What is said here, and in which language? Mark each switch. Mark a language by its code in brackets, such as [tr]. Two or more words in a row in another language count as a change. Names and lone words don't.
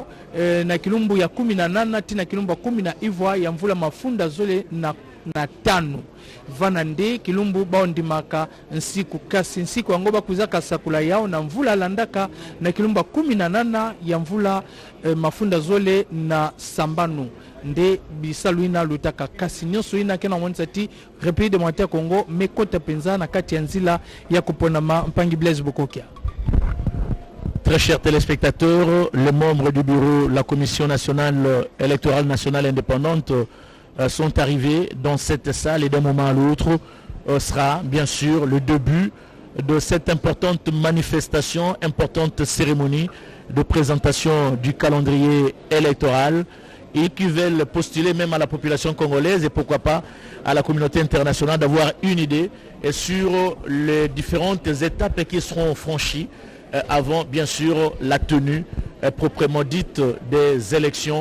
[ktu] na kilumbu ya 18 tina kilumba 10 ivwa ya mvula mafunda zole na tano vana nde kilumbu baondimaka nsiku kasi nsiku yango bakuzaka sakula yao na mvula landaka na kilumba 18 ya mvula mafunda zole na sambanu nde bisalu ina lutaka kasi nyonso ina kena monisa ti [fr] République Démocratique [ktu] ya Congo mekota penza na kati ya nzila ya kuponama Mpangi Blaise Bokokia. [fr] Très chers téléspectateurs, les membres du bureau, la Commission nationale électorale nationale indépendante sont arrivés dans cette salle et d'un moment à l'autre sera bien sûr le début de cette importante manifestation, importante cérémonie de présentation du calendrier électoral et qui veulent postuler même à la population congolaise et pourquoi pas à la communauté internationale d'avoir une idée sur les différentes étapes qui seront franchies avant bien sûr la tenue proprement dite des élections.